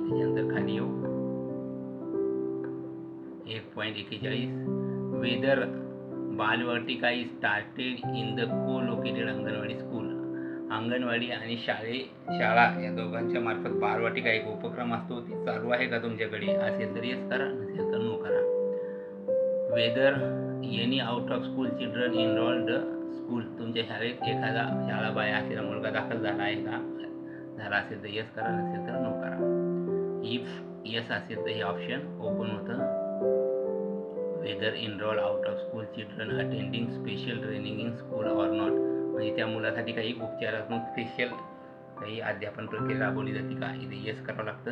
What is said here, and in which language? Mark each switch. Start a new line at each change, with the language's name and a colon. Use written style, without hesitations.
Marathi: त्याच्यानंतर खाली येऊ
English: 1.41 whether Balvatika is started in the co located anganwadi school.
Marathi: अंगणवाडी आणि शाळा या दोघांच्या मार्फत बालवाटिका एक उपक्रम असतो, ते चालू आहे का तुमच्याकडे, असेल तर येस करा, नसेल तर नो करा.
English: Whether any out of school children enrolled school.
Marathi: तुमच्या शाळेत एखादा शाळा बाहेर असलेला मुलगा दाखल झाला आहे का, झाला असेल तर येस करा, नसेल तर नो करा. इफ येस असेल तर हे ऑप्शन ओपन होतं.
English: whether enrol out of school children attending special training in school or not
Marathi: म्हणजे त्या मुलासाठी काही उपचारात्मक स्पेशल काही अध्यापन प्रक्रिया राबवली जाते का, इथे येस करावं लागतं.